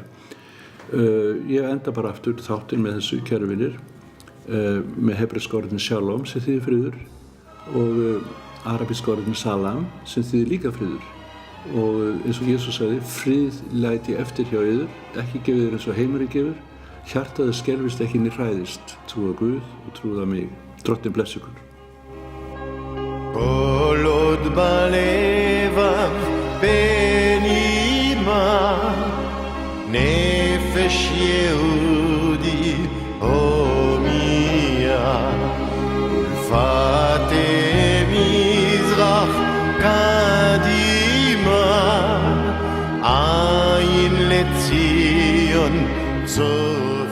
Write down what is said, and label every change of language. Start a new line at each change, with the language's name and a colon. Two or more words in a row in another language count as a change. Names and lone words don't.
Icelandic: Ég enda bara aftur þáttinn með þessu, kæru vinir, með hebreska orðinu shalom sem þýðir friður og arabíska orðinu salam sem þýðir líka friður. Og eins og Jesús sagði, frið læt ég eftir hjá yður, ekki gefið þér eins og heimurinn gefur, hjartaðu skelfist ekki né hræðist, trúa Guð og trúa mig. Drottinn blessi ykkur.
Hebrew: כל עוד בלבב בנימה נפש יהודי הומיה ולפתי מזרח קדימה עין לציון צור